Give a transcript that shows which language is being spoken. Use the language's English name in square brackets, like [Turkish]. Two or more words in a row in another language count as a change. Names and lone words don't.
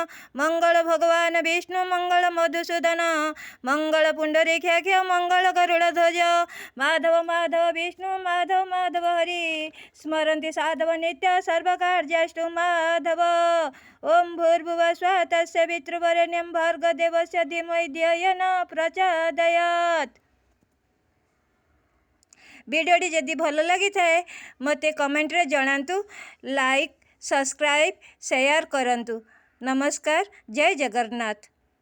[Sanskrit] मंगल भगवान विष्णु मंगल मधुसूदन मंगल पुंडरीकाक्ष मंगल गरुड़ध्वज माधव माधव विष्णु माधव माधव हरि स्मरन्ति साधव नित्य सर्वकार्येषु माधव। ओम भूर्भुवः स्वः तस्य पितृवरेण्यं भर्गदेवस्य धीमहि धियो न प्रचोदयात्। [Odia] ଭିଡିଓଟି ଯଦି ଭଲ ଲାଗି ଥାଏ ମତେ କମେଣ୍ଟ ରେ ଜଣାନ୍ତୁ। [English] like subscribe share [Odia] କରନ୍ତୁ। ନମସ୍କାର। ଜୟ ଜଗନ୍ନାଥ।